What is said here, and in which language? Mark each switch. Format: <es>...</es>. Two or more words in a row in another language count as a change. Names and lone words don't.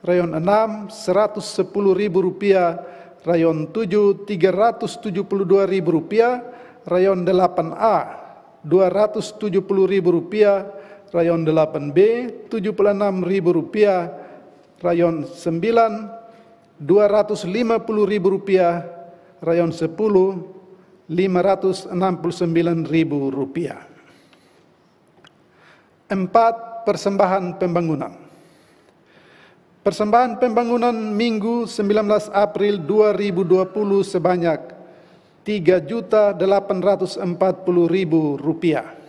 <id>Rayon 6, Rp110.000. Rayon 7, Rp372.000. Rayon 8A, Rp270.000. Rayon 8B, Rp76.000. Rayon 9, Rp250.000. Rayon 10, Rp569.000. 4. Persembahan pembangunan. Persembahan pembangunan Minggu 19 April 2020 sebanyak Rp3.840.000.</id>